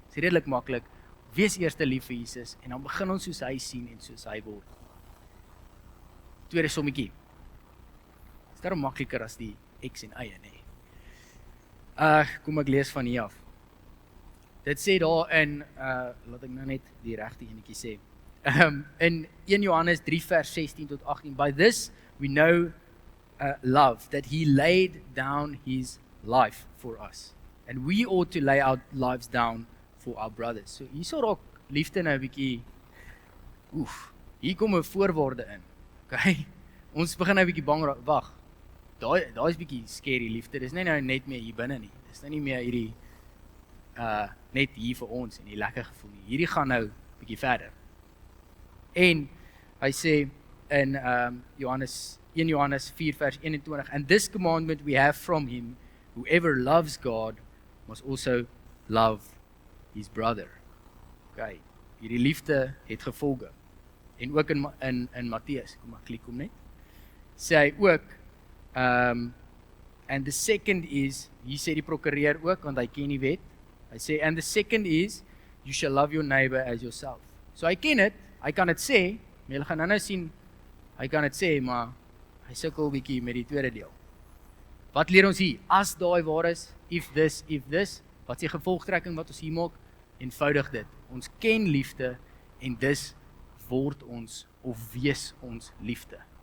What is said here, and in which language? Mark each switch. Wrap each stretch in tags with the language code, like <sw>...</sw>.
<af>Dit is redelik maklik. Wees eers lief vir Jesus en dan begin ons soos hy sien en soos hy word. Tweede sommetjie. Is daarom makliker as die X en Y, nee. Kom ek lees van hier af. Dit sê daar in, laat ek nou net die regte enetjie sê. In 1 Johannes 3 vers 16 tot 18.</af> <en>By this we know love, that he laid down his life for us. And we ought to lay our lives down for our brothers.</en> <af>So hier sal raak liefde nou 'n bietjie, hier kom 'n voorwaarde in. Okay? Ons begin nou 'n bietjie bang raak, wag. Daai is bietjie scary liefde. Dis nie nou net meer hier binne nie. Dis nou nie meer hierdie net hier vir ons en die lekker gevoel nie. Hierdie gaan nou bietjie verder. En hy sê in 1 Johannes 4 vers 21,</af> <en>and this commandment we have from him, whoever loves God must also love his brother.</en> <af>Okay, hierdie liefde het gevolge. En ook in Matteus, kom ek klik hom net. Sê hy ook,</af> <en>and the second is,</en> <af>hier sê die prokureur ook, want hy ken die wet. Hy sê,</af> <en>and the second is, you shall love your neighbor as yourself.</en> <af>So hy ken dit, hy kan dit sê, maar julle gaan nou sien, hy kan dit sê, maar hy sukkel bietjie met die tweede deel. Wat leer ons hier? As daai waar is,</af> <en>if this,</en> <af>wat is die gevolgtrekking wat ons hier maak? Eenvoudig dit. Ons ken liefde en dis word ons of wees ons liefde.</af>